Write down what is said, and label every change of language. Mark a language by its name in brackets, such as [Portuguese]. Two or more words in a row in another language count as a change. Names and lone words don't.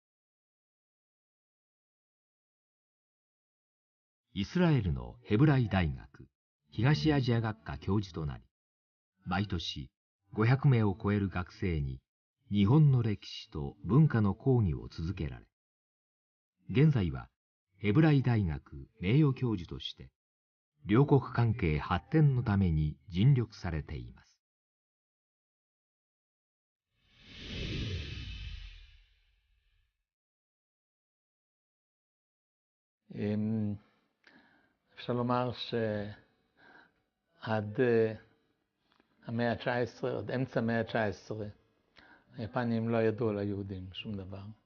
[Japanese] イスラエルのヘブライ大学東アジア学科教授となり、毎年500名を超える学生に日本の歴史と文化の講義を続けられ、現在はヘブライ大学名誉教授として両国関係発展のために尽力されています。 [Hebrew] אפשר לומר שעד המאה ה-19, עד אמצע המאה ה-19, היפנים לא ידעו על היהודים שום דבר.